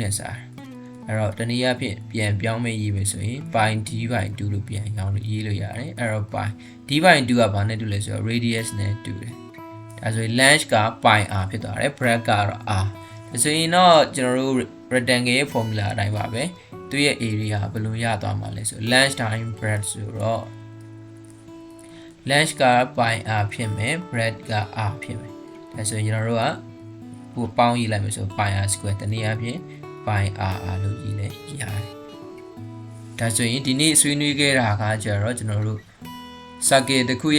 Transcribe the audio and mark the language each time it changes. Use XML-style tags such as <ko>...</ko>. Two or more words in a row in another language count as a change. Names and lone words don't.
<my>နဲ့စားအဲ့တော့တနည်းအားဖြင့်ပြန်ပြောင်းမဲ့ရေးမယ်ဆိုရင်</my> <en>pi d by 2</en> <my>လို့ပြန်ရောင်းလို့ရေးလို့ရတယ်အဲ့တော့</my> <en>pi d by 2</en> <my>ကဘာနဲ့တူလဲဆိုတော့ radius နဲ့တူတယ်ဒါဆိုရင် length က</my> <en>pi r</en> <my>ဖြစ်သွားတယ် breadth ကတော့ r ဒါဆိုရင်တော့ကျွန်တော်တို့ rectangle ရဲ့ formula အတိုင်းပါပဲသူ့ရဲ့ area ဘယ်လိုရသွားမှာလဲဆို</my> <en>length times breadth</en> <my>ဆိုတော့ length က</my> <en>pi r</en> <my>ဖြစ်မယ် breadth က r ဖြစ်မယ်ဒါဆိုရင်ကျွန်တော်တို့ကဟိုပေါင်းရေးလိုက်မယ်ဆို</my> <en>pi r square</en> <my>တနည်းအားဖြင့် pi r လို့ရေးလဲရတယ်ဒါဆိုရင်ဒီနေ့ဆွေးနွေးခဲ့တာကကျတော့ကျွန်တော်တို့ circle တစ်ခုရဲ့</my>